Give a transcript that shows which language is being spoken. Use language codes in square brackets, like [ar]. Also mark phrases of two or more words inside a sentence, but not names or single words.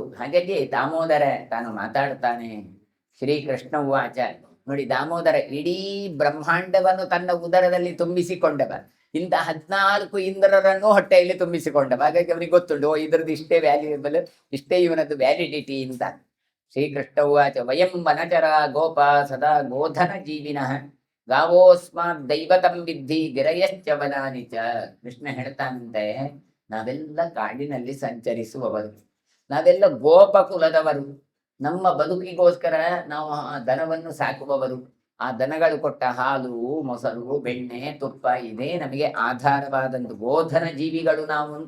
[kn] ಹಾಗಾಗಿ ದಾಮೋದರ ತಾನು ಮಾತಾಡ್ತಾನೆ. [sa] ಶ್ರೀಕೃಷ್ಣ ಉವಾಚ. [kn] ನೋಡಿ, ದಾಮೋದರ ಇಡೀ ಬ್ರಹ್ಮಾಂಡವನ್ನು ತನ್ನ ಉದರದಲ್ಲಿ ತುಂಬಿಸಿಕೊಂಡವ. ಇಂಥ 14 ಇಂದ್ರರನ್ನು ಹೊಟ್ಟೆಯಲ್ಲಿ ತುಂಬಿಸಿಕೊಂಡವ. ಹಾಗಾಗಿ ಅವನಿಗೆ ಗೊತ್ತುಂಟು, ಇದ್ರದ್ದು ಇಷ್ಟೇ ವ್ಯಾಲ್ಯೂಬಲ್, ಇಷ್ಟೇ ಇವನದ್ದು ವ್ಯಾಲಿಡಿಟಿ ಅಂತ. [sa] ಶ್ರೀಕೃಷ್ಣ ಉವಾಚ. ವಯಂ ವನಚರ ಗೋಪ ಸದಾ ಗೋಧನ ಜೀವಿನಃ ಗಾವೋಸ್ಮಾತ್ ದೈವತಂ ವಿದ್ಧಿ ಗಿರಯಶ್ಚ ವನಾನಿ ಚ. [kn] ಕೃಷ್ಣ ಹೇಳ್ತಾನಂತೆ, ನಾವೆಲ್ಲ ಕಾಡಿನಲ್ಲಿ ಸಂಚರಿಸುವವರು, ನಾವೆಲ್ಲ ಗೋಪ ಕುಲದವರು. ನಮ್ಮ ಬದುಕಿಗೋಸ್ಕರ ನಾವು ಆ ದನವನ್ನು ಸಾಕುವವರು. ಆ ದನಗಳು ಕೊಟ್ಟ ಹಾಲು, ಮೊಸರು, ಬೆಣ್ಣೆ, ತುಪ್ಪ ಇದೇ ನಮಗೆ ಆಧಾರವಾದಂತ ಗೋಧನ ಜೀವಿಗಳು ನಾವು ಅಂತ.